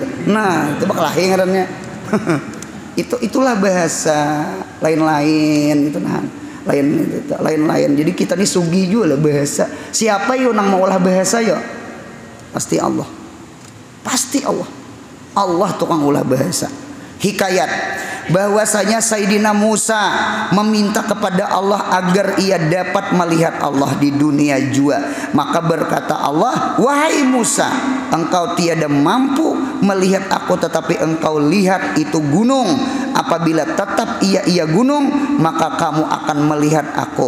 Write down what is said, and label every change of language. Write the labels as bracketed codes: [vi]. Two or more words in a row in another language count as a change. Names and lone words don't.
[bjn] Nah, itu bakal lahir ngarannya. Itulah bahasa lain-lain gitu nah. Lain-lain. Jadi kita nih sugi juga lah bahasa. Siapa yo nang mau ulah bahasa yo? Pasti Allah. Pasti Allah. Allah tukang ulah bahasa. [id] Hikayat bahwasanya Sayyidina Musa meminta kepada Allah agar ia dapat melihat Allah di dunia jua. Maka berkata Allah, wahai Musa, engkau tiada mampu melihat aku, tetapi engkau lihat itu gunung. Apabila tetap ia gunung, maka kamu akan melihat aku.